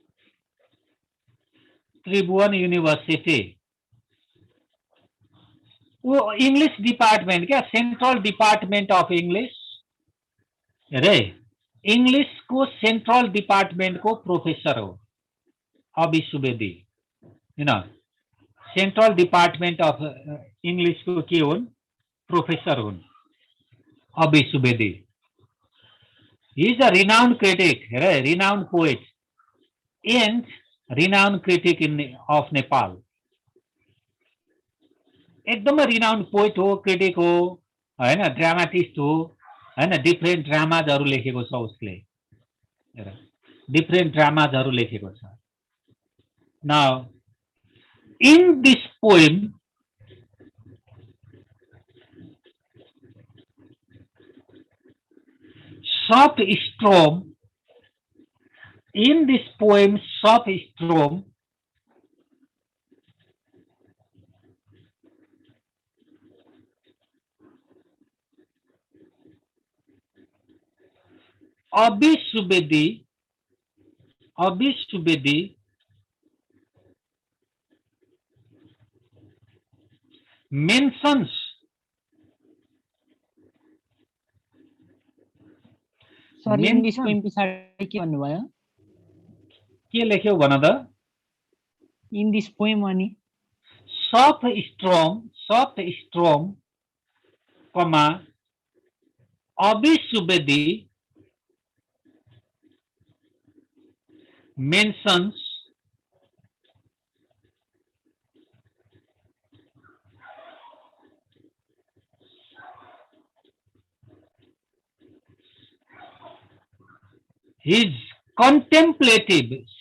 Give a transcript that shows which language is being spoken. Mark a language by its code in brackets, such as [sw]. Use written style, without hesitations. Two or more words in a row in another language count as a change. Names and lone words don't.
[en] Tribhuvan University. [ne] वो [en] English department [ne] क्या, [en] central department of English [ne] रे, इंग्लिश को [en] central department [ne] को प्रोफेसर हो अभी सुवेदी, होइन [en] central department of English [ne] को के हुन्, प्रोफेसर हुन् अभी सुवेदी। [en] He is a renowned critic, renowned poet and renowned critic of Nepal. [ne] एकदमै [en] renowned poet [ne] हो, क्रिटिक हो, हैन ड्रामाटिस्ट हो, हैन डिफरेन्ट ड्रामाजहरु लेखेको छ उसले, डिफरेन्ट ड्रामाजहरु लेखेको छ। [en] Now, in this poem, Softstrom, in this poem, Softstrom Abi Subedi mentions [ne] सरी [en] English poem [ne] पछाडी के भन्नुभयो? के लेख्यो भन त? [en] in this poem अनि Softstrom, comma Abi Subedi mentions his contemplative,